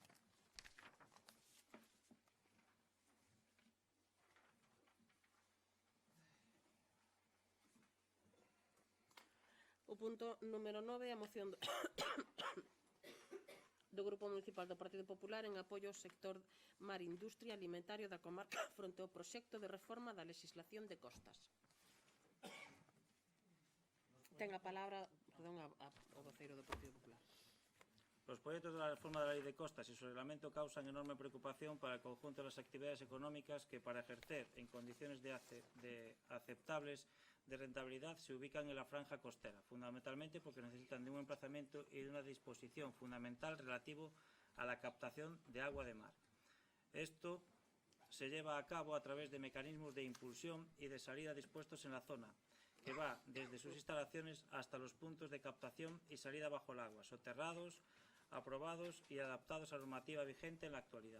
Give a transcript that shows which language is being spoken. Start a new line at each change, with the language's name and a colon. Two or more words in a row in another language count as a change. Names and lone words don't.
Galician: O punto número 9, a moción do Grupo Municipal do Partido Popular en apoio ao sector mar industria alimentario da comarca fronte ao proxecto de reforma da legislación de costas. Ten a palabra, o voceiro do Partido Popular. Os proxectos da reforma da Lei de Costas e o seu reglamento causan enorme preocupación para o conjunto das actividades económicas que, para
Spanish: ejercer en condiciones aceptables de rentabilidad, se ubican en la franja costera, fundamentalmente porque necesitan de un emplazamiento y de una disposición fundamental relativo a la captación de agua de mar. Esto se lleva a cabo a través de mecanismos de impulsión y de salida dispuestos en la zona, que va desde sus instalaciones hasta los puntos de captación y salida bajo el agua, soterrados, aprobados y adaptados a la normativa vigente en la actualidad.